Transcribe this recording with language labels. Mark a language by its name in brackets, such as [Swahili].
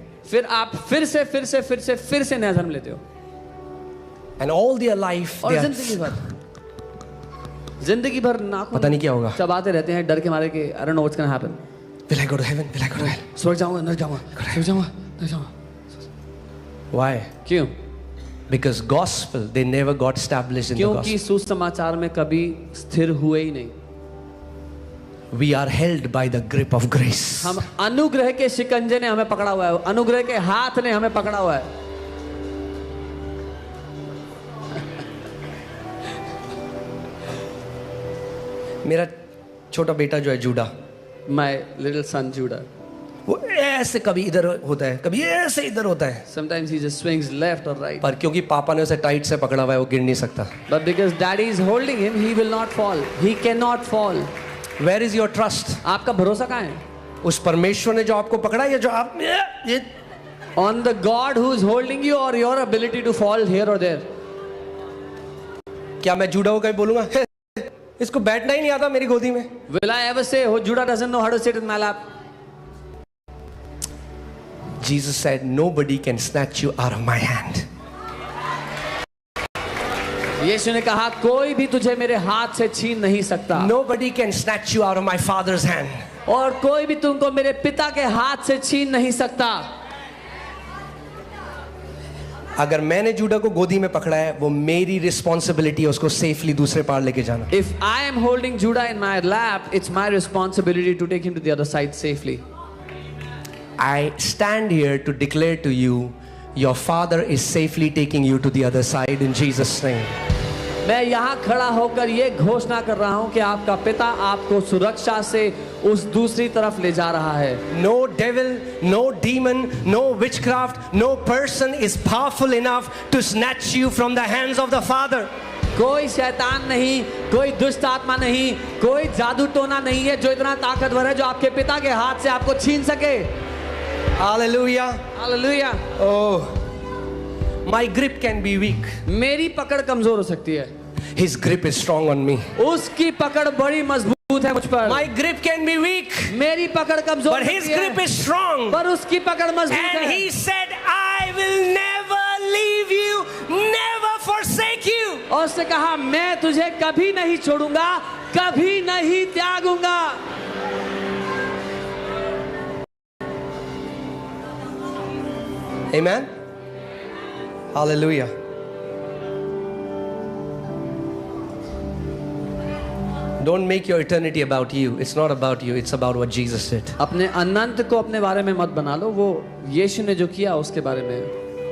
[Hindi] फिर आप फिर से नया जन्म लेते हो. [English] And all their life [Hindi] और [English] they are, [Hindi] जिंदगी भर नाखून पता नहीं क्या होगा. चबाते रहते हैं डर के मारे कि [English] I don't know what's gonna happen. Will I go to heaven? Will I go to hell? [Hindi] स्वर्ग जाऊंगा, नरक जाऊंगा. [English] Why? [Hindi] क्यों? [English] Because gospel, they never got established in the [Hindi] क्योंकि [English] gospel. [Hindi] सुसमाचार में कभी स्थिर हुए ही नहीं. [English] We are held by the grip of grace. [Hindi] हम अनुग्रह के शिकंजे ने हमें पकड़ा हुआ है, अनुग्रह के हाथ ने हमें पकड़ा हुआ है. मेरा छोटा बेटा जो है JUDA, [English] My little son Judah. [Hindi] वो ऐसे कभी इधर होता है, कभी ऐसे इधर होता है. [English] Sometimes he just swings left or right. [Hindi] पर क्योंकि पापा ने उसे टाइट से पकड़ा हुआ है वो गिर नहीं सकता. [English] But because daddy is holding him, he will not fall. He cannot fall. Where is your trust? [Hindi] आपका भरोसा कहाँ है? उस परमेश्वर ने जो आपको पकड़ा है या जो आप ये [English] On the God who is holding you or your ability to fall here or there? [Hindi] क्या मैं जूडा को कहीं बोलूंगा इसको बैठना ही नहीं आता मेरी गोदी में? [English] Will I ever say, oh, Judah doesn't know how to sit in my lap? Jesus said, nobody can snatch you out of my hand. [Hindi] यीशु ने कहा कोई भी तुझे मेरे हाथ से छीन नहीं सकता. [English] Nobody can snatch you out of my father's hand. [Hindi] और कोई भी तुमको मेरे पिता के हाथ से छीन नहीं सकता. अगर मैंने जूडा को गोदी में पकड़ा है वो मेरी रिस्पॉन्सिबिलिटी है उसको सेफली दूसरे पार लेके जाना. [English] If I am holding Judah in my lap, it's my responsibility to take him to the other side safely. I stand here to declare to you, your father is safely taking you to the other side in Jesus' name. [Hindi] मैं यहाँ खड़ा होकर ये घोषणा कर रहा हूँ कि आपका पिता आपको सुरक्षा से उस दूसरी तरफ ले जा रहा है. [English] No devil, no demon, no witchcraft, no person is powerful enough to snatch you from the hands of the Father. [Hindi] कोई शैतान नहीं, कोई दुष्ट आत्मा नहीं, कोई जादू टोना नहीं है जो इतना ताकतवर है जो आपके पिता के हाथ से आपको छीन सके. [English] Hallelujah. Hallelujah. Oh, My grip can be weak. [Hindi] मेरी पकड़ कमजोर हो सकती है, [English] His grip is strong on me. [Hindi] उसकी पकड़ बड़ी मजबूत है मुझ पर। [English] My grip can be weak, [Hindi] मेरी पकड़ कमजोर [English] but His [Hindi] होती है, [English] grip is strong. [Hindi] पर उसकी पकड़ मजबूत [English] And [Hindi] है। [English] He said, I will never leave you, never forsake you. [Hindi] और उसने कहा मैं तुझे कभी नहीं छोड़ूंगा, कभी नहीं त्यागूंगा। [English] Amen. Hallelujah. Don't make your eternity about you. It's not about you. It's about what Jesus did. [Hindi] अपने अनंत को अपने बारे में मत बना लो, वो यीशु ने जो किया उसके बारे में है।